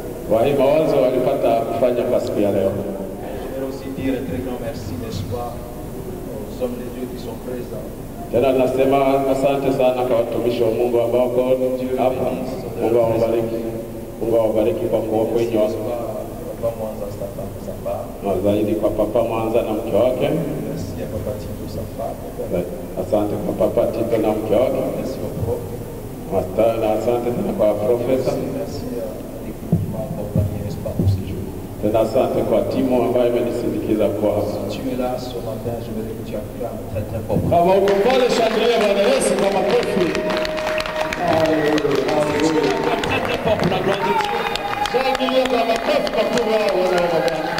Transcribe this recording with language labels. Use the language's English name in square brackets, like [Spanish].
[Swahili] Kwa hii mawazo walipata kufanya kwa siku ya leo. [French] Je vais aussi dire un très grand merci, n'est-ce pas, aux hommes de Dieu qui sont présents. [Swahili] Tena nasema asante sana kwa watumishi wa Mungu ambao wako hapa. Mungu awabariki. Mungu awabariki kwa kuwa kwenye [French] Papa Mwanza, sa femme, sa femme. [Swahili] na zaidi kwa Papa Mwanza na mke wake. [French] Merci à Papa Tito, sa femme. [Swahili] Asante kwa Papa Tito na mke wake. [French] Merci au prof. [Swahili] Na asante sana kwa profesa. [French] Merci à l'équipe qui m'a accompagné, n'est-ce pas, pour ces jours. [Swahili] Tena asante kwa timu ambayo imenisindikiza kwa hapa. [French] Si tu es là ce matin, je veux dire que tu as fait un très très fort. [Swahili] Kama uko pale, shangilia Bwana Yesu kwa makofi. [French] Très très fort pour la gloire de Dieu. [Swahili] Shangilia kwa makofi makubwa wana wa Bwana.